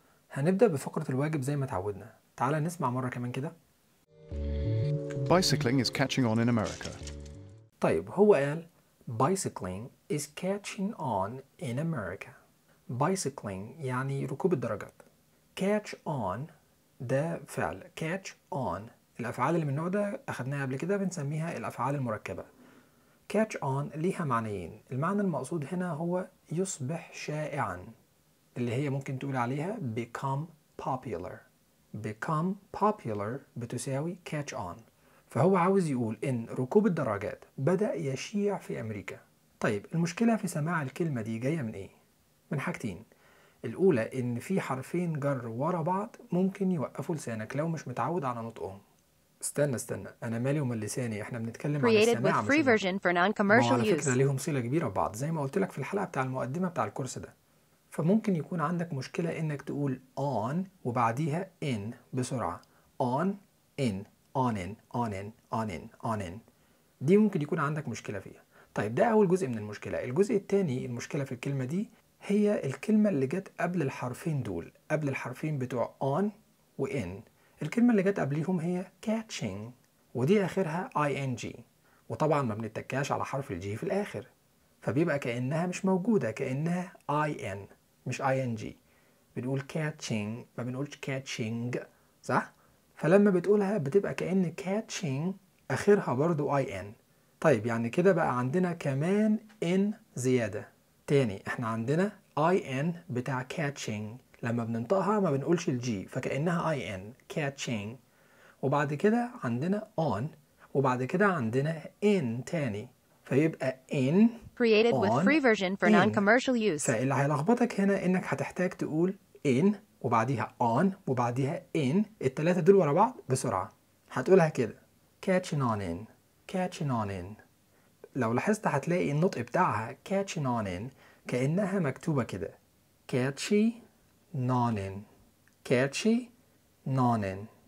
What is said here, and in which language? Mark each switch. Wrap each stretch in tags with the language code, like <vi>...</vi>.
<ar>هنبدأ بفقرة الواجب زي ما تعودنا. تعال نسمع مرة كمان كده.</ar> <en>Bicycling is catching on in America.</en> <ar>طيب هو قال</ar> <en>Bicycling is catching on in America.</en> <ar>Bicycling يعني ركوب الدراجات. Catch on ده فعل. Catch on الأفعال اللي من النوع ده أخذناها قبل كده بنسميها الأفعال المركبة. Catch on ليها معنيين. المعنى المقصود هنا هو يصبح شائعا. اللي هي ممكن تقول عليها</ar> <en>become popular. Become popular</en> <ar>بتساوي</ar> <en>catch on.</en> <ar>فهو عاوز يقول إن ركوب الدراجات بدأ يشيع في أمريكا. طيب المشكلة في سماع الكلمة دي جاية من إيه؟ من حاجتين. الأولى إن في حرفين جر ورا بعض ممكن يوقفوا لسانك لو مش متعود على نطقهم. استنى أنا مالي ومال لساني، إحنا بنتكلم عن السماع مش على فكرة ليهم صلة كبيرة ببعض زي ما قلت لك في الحلقة بتاع المقدمة بتاع الكورس ده. فممكن يكون عندك مشكلة إنك تقول on وبعديها in بسرعة.</ar> <en>on in on in on in on in on in دي ممكن يكون عندك مشكلة فيها.</en> <ar>طيب ده أول جزء من المشكلة. الجزء الثاني المشكلة في الكلمة دي هي الكلمة اللي جت قبل الحرفين دول، قبل الحرفين بتوع on و in. الكلمة اللي جت قبلهم هي catching ودي آخرها ing، وطبعا ما بنتكاش على حرف الجي في الآخر، فبيبقى كأنها مش موجودة، كأنها in مش ing. بنقول catching ما بنقولش catching، صح؟ فلما بتقولها بتبقى كأن catching آخرها برضو in. طيب يعني كده بقى عندنا كمان in زيادة. تاني احنا عندنا in بتاع catching لما بننطقها ما بنقولش الجي فكأنها in catching، وبعد كده عندنا on وبعد كده عندنا in تاني فيبقى in</ar> <en>created with free version for in. non-commercial use.</en> <ar>فاللي هيلخبطك هنا انك هتحتاج تقول in وبعديها on وبعديها in التلاتة دول ورا بعض بسرعة. هتقولها كده</ar> <en>catching on in catching on in.</en> <ar>لو لاحظت هتلاقي النطق بتاعها catching on in كأنها مكتوبة كده</ar> <en>catchy non in catchy non in.</en>